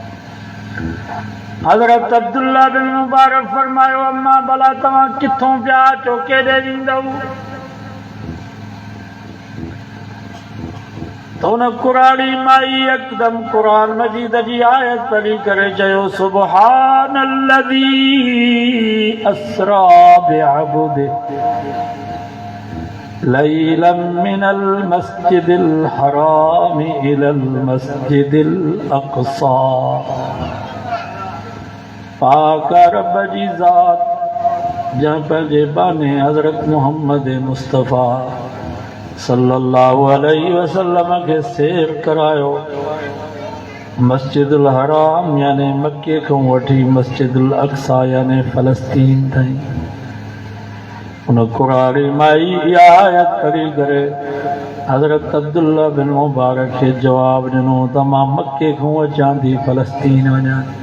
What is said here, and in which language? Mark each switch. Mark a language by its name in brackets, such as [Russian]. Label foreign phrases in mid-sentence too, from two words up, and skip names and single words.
[Sindhi] हज़रत अब्दुल्ला बिन मुबारक फरमायो अम्मा भला तव्हां किथों पिया अचो, केॾे वेंदव? तो उन कुरानी माई यकदम कुरान मजीद जी आयत पढ़ी करे चयो [Arabic] سبحان الذي أسرى بعبده ليلًا من المسجد الحرام إلى المسجد الأقصى. [Sindhi] पाक रब जी ज़ात जंहिं पंहिंजे बाने हज़रत मुहम्मद मुस्तफ़ा [Arabic] صلى الله عليه وسلم [Sindhi] के सैर करायो मस्जिदुल हराम यानी मक्के खां वठी मस्जिदुल अक़सा यानी फ़लस्तीन ताईं। उन क़ुरान माई इहा आयत पढ़ी करे हज़रत अब्दुल्ला बिन मुबारक खे जवाब ॾिनो त मां मक्के खां अचां थी फ़लस्तीन वञां।